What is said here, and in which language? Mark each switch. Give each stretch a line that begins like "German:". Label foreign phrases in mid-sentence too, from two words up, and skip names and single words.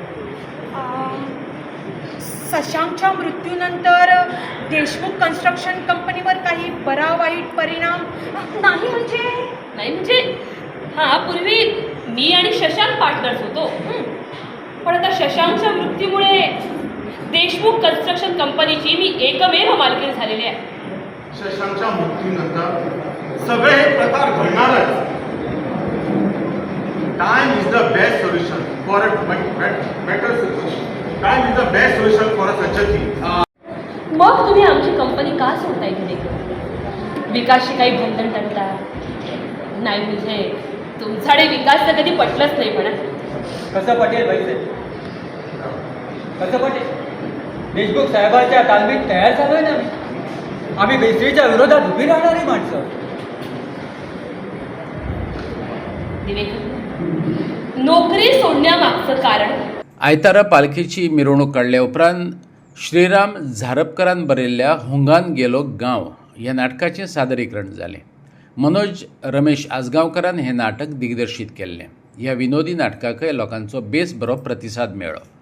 Marathi: शशांकच्या मृत्यूनंतर देशमुख कन्स्ट्रक्शन कंपनीवर काही बरा वाईट परिणाम नाही म्हणजे हां, पूर्वी मी आणि शशांक पार्टनर्स होतो. पण आता शशांकच्या मृत्यूमुळे देशमुख कन्स्ट्रक्शन कंपनीची मी एकमेव मालकीण झालेली आहे. शशांकच्या मृत्यूनंतर सगळे हे प्रकार घडणारच.
English: Time is the best solution for a better situation. Time is the best solution for a such a thing.
Marathi: मग तुम्ही आमची कंपनी का सोडताय तिथे? विकासशी काही बंधन टाकता नाही म्हणजे तुमच्याकडे विकास तर कधी पटलंच नाही. म्हणा कसं पटेल पैसे? कसं पटेल? देशमुख साहेबांच्या तालमीत तयार झालोय ना आम्ही भेसळीच्या विरोधात उभी राहणारी माणसं. नोकरी सोडण्यामागचं कारण
Konkani: आयतारा पालखीची मिरवणूक काढल्या उपरांत श्रीराम झारपकरान बरयल्ल्या हुंगान गेलो गांव ह्या नाटकाचें सादरीकरण जालें. मनोज रमेश आसगांवकारान हें नाटक दिग्दर्शीत केल्लें. ह्या विनोदी नाटकाकय लोकांचो बेस बरो प्रतिसाद मेळ्ळो.